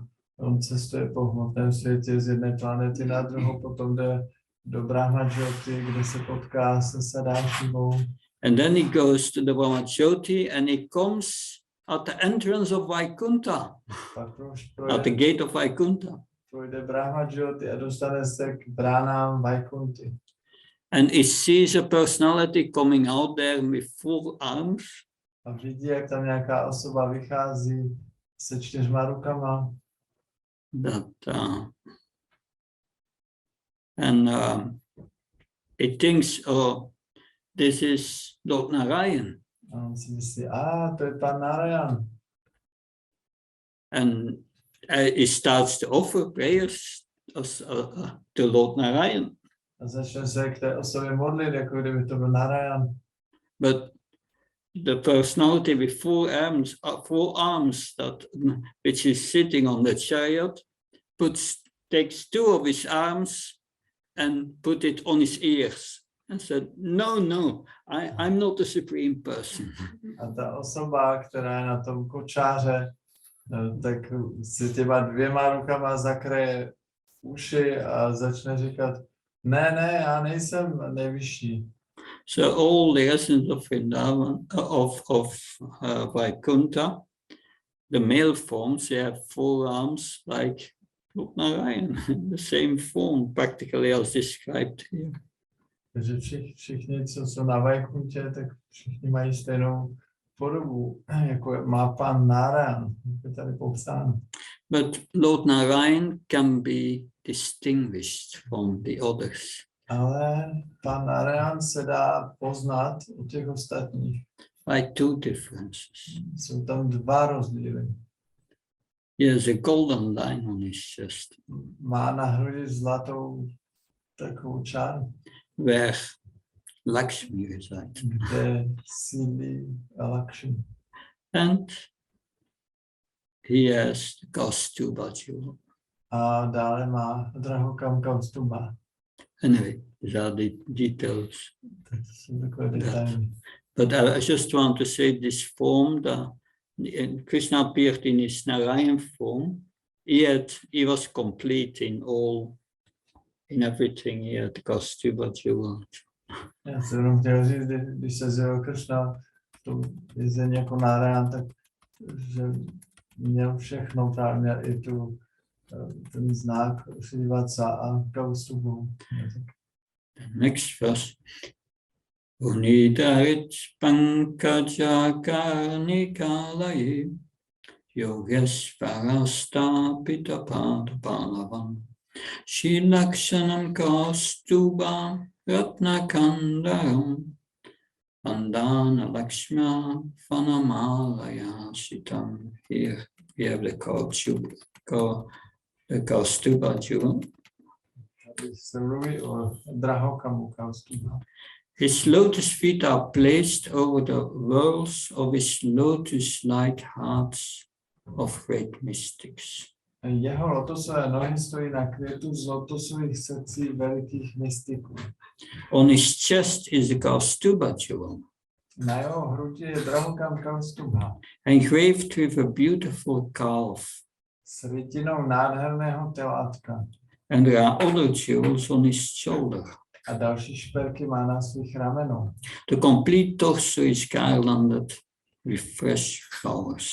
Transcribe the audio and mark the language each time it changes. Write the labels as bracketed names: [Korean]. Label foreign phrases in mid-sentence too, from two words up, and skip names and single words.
[Czech] On cestuje po hmotném světě z jedné planety na druhou, potom jde do Brahmajyoti, kde se potká se Sadashivou. [English] And then he goes to the Brahmajyoti and he comes at the entrance of Vaikuntha, at the gate of Vaikuntha. [Czech] Projde Brahmajyoti a dostane se k bránám Vaikunty. [English] And he sees a personality coming out there with 4 arms. [Czech] A vidí, jak tam nějaká osoba vychází se 4 rukama. [English] He thinks, oh, this is Lord Narayan. [Czech] A on si myslí, to je pan Narayan. [English] And he starts to offer prayers to Lord Narayan. [Czech] A začne se k té osobě modlit, jako kdyby to byl Narayan. [English] But the personality with 4 arms which is sitting on the chariot, takes 2 of his arms and put it on his ears and said, no, I'm not the supreme person. [Czech] A ta osoba, která je na tom kočáře, tak si těma 2 rukama zakryje uši a začne říkat, ne, já nejsem nejvyšší. [English] So all the essence of Vrindavan, of Vaikuntha, the male forms, they have 4 arms like Lord Narayan, the same form practically as described here. [Czech] Takže všichni, co jsou na Vaikuntě, tak všichni mají stejnou podobu, jako má pan Narayan, jako tady popsáno. [English] But Lord Narayan can be distinguished from the others. [Czech] Ale pan Narayan se dá poznat od těch ostatních. [English] By 2 differences. [Czech] Jsou tam 2 rozdíly. [English] He has a golden line on his chest. [Czech] Má na hrudi zlatou takovou čáru, [English] where Lakshmi resides. [Czech] kde sídlí Lakshmi. [English] And he has the Kaustubha jewel. [Czech] A dále má drahokam Kaustuba. [English] Anyway, these are the details. [Czech] Tak to jsou takové detaily. [English] But I just want to say this form, Krishna appeared in his Narayan form. He was complete in everything. He had the Kaustubha jewel. [Czech] Já jsem jenom chtěl říct, když se zjevil Krishna v tom vězení jako Narayan, tak že měl všechno, právě měl i ten znak Srivatsa a Kaustubu. [English] Next verse. [Sanskrit] उनिदरित् पङ्कज कर्णिकालये योगेश्वरस्त पीतपदपल्लवम् श्लक्ष्णम् कौस्तुभ रत्नकन्धरम् वन्दन लक्ष्म वनमालया सितम्. [English] Here we have the Kaustuba jewel. His lotus feet are placed over the whorls of his lotus-like hearts of great mystics. [Czech] Jeho lotosové nohy stojí na květu z lotosových srdcí velikých mystiků. [English] On his chest is the Kaustuba jewel. [Czech] Na jeho hrudi je drahokam Kaustuba. [English] Engraved with a beautiful calf. [Czech] S rytinou nádherného telátka. [English] And there are other jewels on his shoulder. [Czech] A další šperky má na svých ramenou. [English] The complete torso is garlanded with fresh flowers.